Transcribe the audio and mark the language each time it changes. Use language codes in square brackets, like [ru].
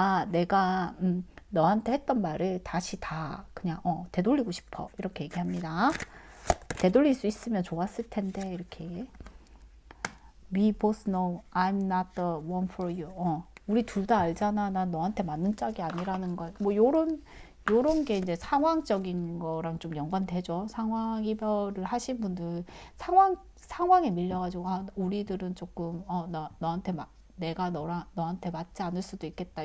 [ko] 내가 너한테 했던 말을 다시 다 그냥 되돌리고 싶어. 이렇게 얘기합니다. 되돌릴 수 있으면 좋았을 텐데 이렇게. [en] We both know I'm not the one for you. [ko] 우리 둘 다 알잖아. 난 너한테 맞는 짝이 아니라는 걸. 뭐 요런 게 이제 상황적인 거랑 좀 연관되죠. 상황 이별을 하신 분들 상황에 밀려가지고 우리들은 조금 내가 너한테 맞지 않을 수도 있겠다.